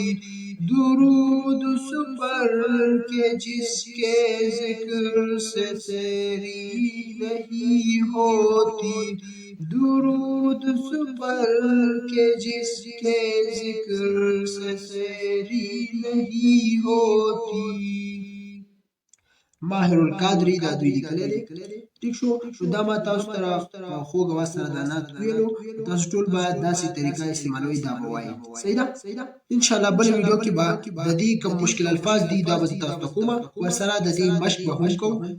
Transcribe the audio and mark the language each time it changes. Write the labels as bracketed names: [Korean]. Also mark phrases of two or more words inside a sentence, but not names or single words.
[Urdu] درود اس پر کہ جس کے ذکر سے سیری نہیں ہوتی. درود اس پر کہ جس کے ذکر سے سیری نہیں ہوتی. [Pashto] ماهر القادری دا دوی لیکلی دی. ټیک شو، نو دا ما تاسو سره په خوږ اواز سره دا نعت ویلو. تاسو ټول باید داسې طریقه استعمالوئ دا به وایي. صحیح ده؟ انشاءالله بل ویډیو کې به د دې کوم مشکل الفاظ دي دا به تاسو ته کومه، ورسره د دې مشق به هم کوو.